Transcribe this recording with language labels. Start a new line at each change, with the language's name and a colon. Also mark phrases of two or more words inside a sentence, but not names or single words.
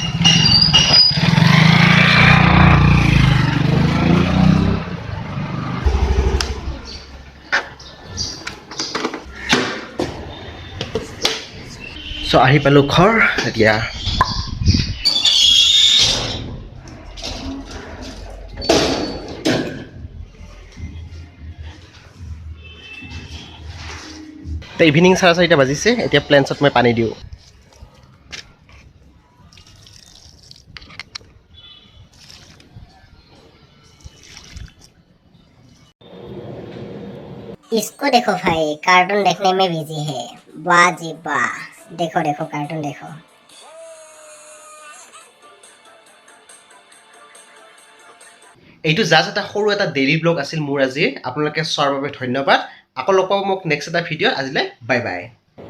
Assamese: চ' আহি পালোঁ ঘৰ। এতিয়া ইভিনিং 4:30 বাজিছে। এতিয়া প্লেণ্টছত মই পানী দিওঁ।
Hindi: इसको देखो भाई, कार्टून देखने में बिजी है। वाह जी वाह, देखो कार्टून देखो।
Assamese: এইটো জাষ্ট এটা সৰু এটা
English: daily blog
Assamese: আছিল মোৰ আজি। আপোনালোকে চোৱাৰ বাবে ধন্যবাদ। আকৌ লগ পাব মোক নেক্সট এটা ভিডিঅ'। আজিলৈ বাই বাই।